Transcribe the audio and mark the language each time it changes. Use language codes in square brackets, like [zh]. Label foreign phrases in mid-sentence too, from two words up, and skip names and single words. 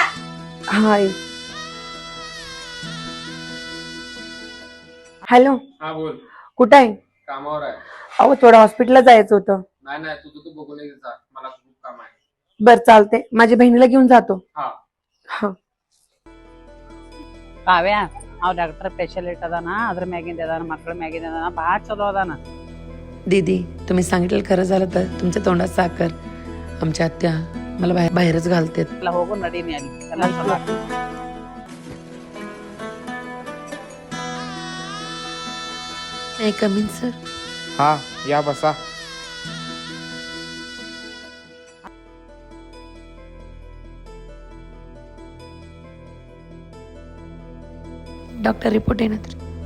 [mr] हाय. हॅलो. हा बोल. कुठं आहे? कामावर आहे. अहो, थोडं हॉस्पिटलला जायचं होतं. नाही नाही तुझं तू बघून ये जा. मला खूप काम आहे. बर चालते, माझ्या बहिणीला घेऊन जातो. हा. हा. [kn] ಕಾವ್ಯ ನಾವು [en] doctor specialist [kn] ಅದಾನ ಅದ್ರ ಮ್ಯಾಗಿಂದ ಅದಾನ ಮಕ್ಕಳ ಮ್ಯಾಗಿಂದ ಅದಾನ ಭಾಳ ಚಲೋ ಅದಾನ. [mr] दीदी, तुम्ही सांगितलं खरं झालं तर तुमच्या तोंडात साखर. आमच्या आत्या मला बाहेरच घालतात. [kn] ಎಲ್ಲ ಹೋಗು ನಡೀನಿ ಅಲ್ಲಿ ಎಲ್ಲ ಚಲೋ ಆತು. [mr] नाही कमीन सर. हा या बसा. [en] doctor report [mr] आहे ना तर.